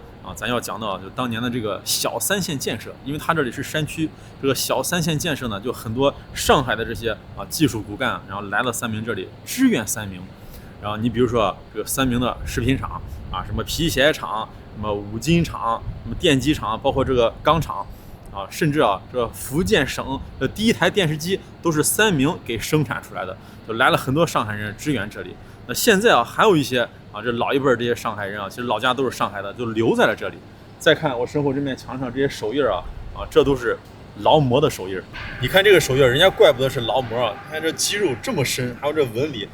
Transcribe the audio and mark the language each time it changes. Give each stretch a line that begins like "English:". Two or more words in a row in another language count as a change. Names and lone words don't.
Chinese: 啊，咱要講到就當年的這個小三線建設，因為它這裡是山區，這個小三線建設呢，就很多上海的這些啊技術骨幹，然後來了三明這裡支援三明。然後你比如說這個三明的食品廠啊，什麼皮鞋廠、什麼五金廠、什麼電機廠，包括這個鋼廠啊，甚至啊，這福建省的第一台電視機都是三明給生產出來的，就來了很多上海人支援這裡。那現在啊，還有一些啊，這老一輩這些上海人啊，其實老家都是上海的，就留在了這裡。再看我身後這面牆上這些手印啊，這都是勞模的手印。你看這個手印，人家怪不得是勞模啊，看這肌肉這麼深，還有這紋理。